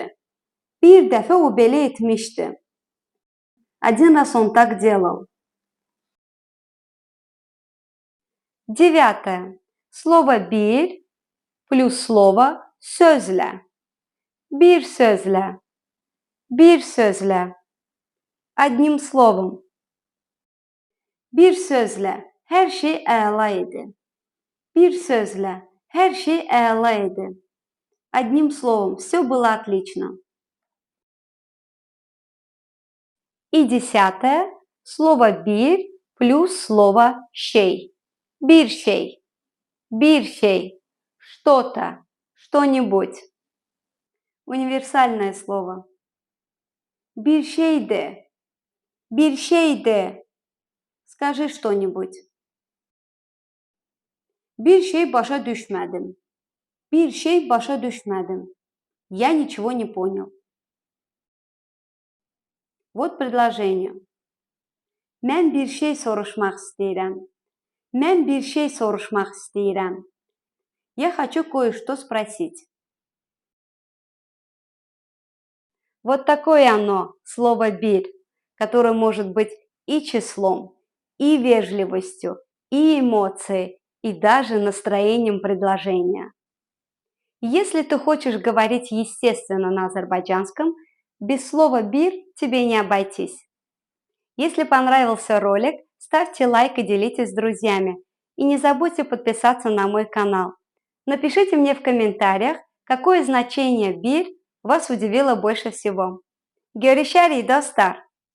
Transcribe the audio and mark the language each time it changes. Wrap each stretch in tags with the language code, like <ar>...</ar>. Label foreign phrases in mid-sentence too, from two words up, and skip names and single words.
<az>Bir dəfə o belə etmişdi.</az> <ru>Один раз он так делал. 9. Слово bir плюс слово sözlə.</ru> <az>Bir sözlə. Bir sözlə.</az> <ru>Одним словом.</ru> <az>Bir sözlə hər şey əla idi. Bir sözlə hər şey əla idi.</az> <ru>Одним словом, все было отлично. И 10. Слово bir плюс слово şey.</ru> <az>Bir şey. Bir şey.</az> <ru>Что-то. Что-нибудь. Универсальное слово.</ru> <az>Bir şeydi. Bir şeydi.</az> <ru>Скажи что-нибудь.</ru> <az>Bir şey başa düşmədim. Bir şey başa düşmədim.</az> <ru>Я ничего не понял. Вот предложение.</ru> <az>Mən bir şey soruşmaq istəyirəm. Mən bir şey soruşmaq istəyirəm.</az> <ru>Я хочу кое-что спросить. Вот такое оно, слово bir, которое может быть и числом, и вежливостью, и эмоцией, и даже настроением предложения. Если ты хочешь говорить естественно на азербайджанском, без слова bir тебе не обойтись. Если понравился ролик, ставьте лайк и делитесь с друзьями. И не забудьте подписаться на мой канал. Напишите мне в комментариях, какое значение bir вас удивило больше всего.</ru> <az>Görüşürüz, dostlar.</az>